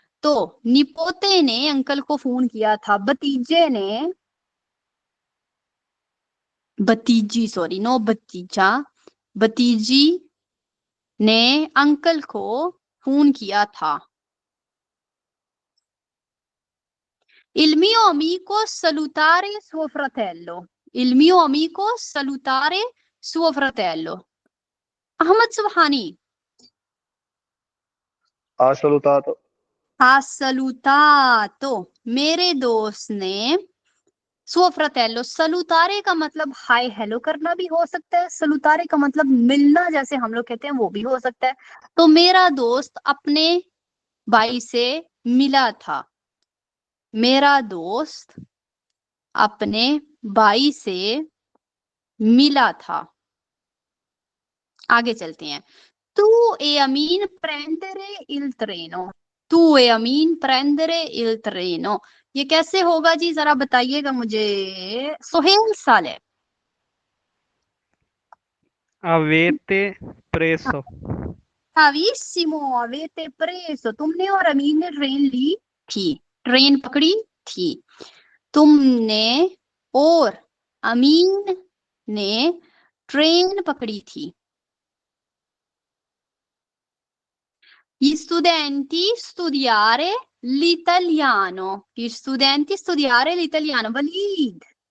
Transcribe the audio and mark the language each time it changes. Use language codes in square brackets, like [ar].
[hi] तो निपोते ने अंकल को फोन किया था. भतीजे ने भतीजी सॉरी नो भतीजा भतीजी ने अंकल को फोन किया था. [it] Il mio amico salutare suo fratello. Il mio amico salutare suo fratello. [hi] Ahmad Subhani. [it] ha salutato, Ha salutato. [hi] मेरे दोस्त ने [it] suo fratello. [hi] salutare का मतलब हाय हेलो करना भी हो सकता है. salutare का मतलब मिलना जैसे हम लोग कहते हैं वो भी हो सकता है. तो मेरा दोस्त अपने भाई से मिला था. मेरा दोस्त अपने भाई से मिला था. आगे चलते हैं. [it] Tu e Amin prendere il treno. Tu e Amin prendere il treno. [hi] ये कैसे होगा जी जरा बताइएगा मुझे. सोहेल साले. [it] Avete preso. Bravissimo, avete preso. [hi] तुमने और अमीन ने ट्रेन ली थी. ट्रेन पकड़ी थी. तुमने और अमीन ने ट्रेन पकड़ी थी. [it] Gli studenti studiare l'italiano. Gli studenti studiare l'italiano. Walid.